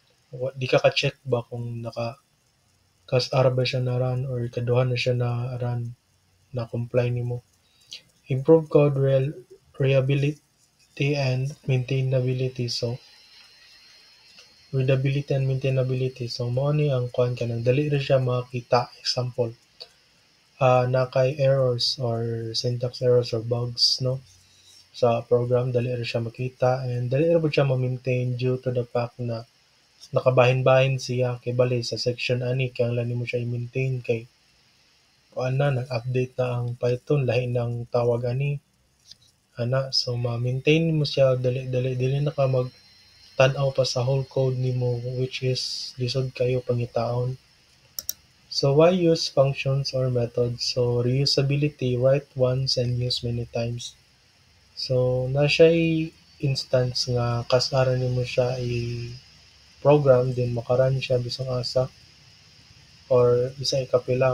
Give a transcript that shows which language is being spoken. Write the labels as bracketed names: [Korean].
[Cebuano] Di ka ka-check ba kung ara ba siya na run or ikaduha na siya na run na comply nimo. [English] Improve code reliability and maintainability. So readability and maintainability. [Cebuano] So mao ni ang kuan kanang dali ra siya makita. Example, na kay errors or syntax errors or bugs no sa program, dali ra siya makita and dali ra pud siya ma-maintain [English] due to the fact [Cebuano] na nakabahin-bahin siya kay bali sa section ani kinahanglan nimo siya i-maintain kay kuan na nag-update na ang Python lahi ng tawag ani ana, so ma-maintain mo siya dili na ka tan-aw pa sa whole code nimo which is lisod kayo pangitaon. [English] So why use functions or methods? So reusability, write once and use many times. [Cebuano] So na siya'y instance nga kasara nimo siya i-program then maka-run siya bisang asa or bisang ikapila.